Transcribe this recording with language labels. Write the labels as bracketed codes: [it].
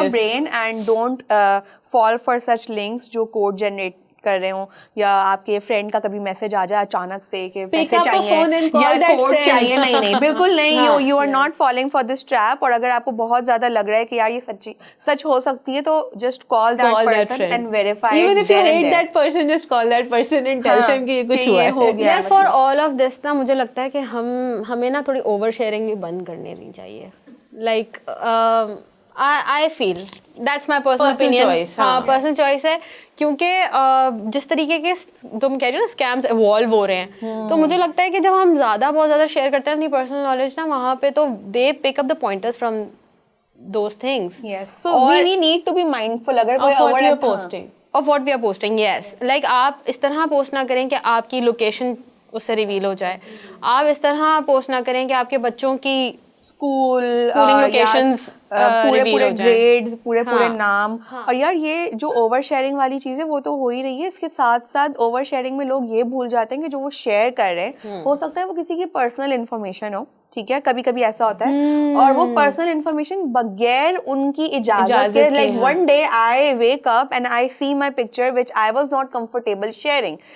[en] Use your brain and don't fall for such links [ur] جو code generate کر رہے ہوں, یا آپ کے فرینڈ کا کبھی میسج آ جائے اچانک سے کہ پیسے چاہیے یا کوڈ چاہیے. نہیں بالکل نہیں, [en] You are not falling for this trap. [ur] اور اگر آپ کو بہت زیادہ لگ رہا ہے کہ یار یہ سچ ہو سکتی ہے تو [en] Just call that person and verify. Even if you hate that person, just call that person and tell them [ur] کہ یہ کچھ ہوا ہے. یار فار آل آف دس نا مجھے لگتا ہے کہ ہمیں نا تھوڑی اوور شیئرنگ بھی بند کرنی نہیں چاہیے. [en] Like I feel that's my personal opinion. [ur] ہاں personal choice ہے, کیونکہ جس طریقے کے تم کہہ رہی ہو اسکیمس ایوالو ہو رہے ہیں, تو مجھے لگتا ہے کہ جب ہم بہت زیادہ شیئر کرتے ہیں اپنی پرسنل نالج نا, وہاں پہ تو [en] They pick up the pointers from those things. So we need to be mindful [ur] اگر کوئی over posting [en] of what we are posting. [ur] Yes, like آپ اس طرح پوسٹ نہ کریں کہ آپ کی لوکیشن اس سے ریویل ہو جائے. آپ اس طرح پوسٹ نہ کریں کہ آپ کے بچوں کی [en] schooling locations [ur] پورے [en] reveal [ur] پورے ہو جائیں. گریڈز, پورے پورے نام. اور یار یہ جو اوور شیئرنگ والی چیز ہے وہ تو ہو ہی رہی ہے, اس کے ساتھ ساتھ اوور شیئرنگ میں لوگ یہ بھول جاتے ہیں کہ جو وہ شیئر کر رہے ہیں ہو سکتا ہے وہ کسی کی پرسنل انفارمیشن ہو, ٹھیک ہے, کبھی کبھی ایسا ہوتا ہے, اور وہ پرسنل انفارمیشن بغیر ان کی اجازت کے, [en] Like one day I wake up and I see my picture which I was not comfortable sharing.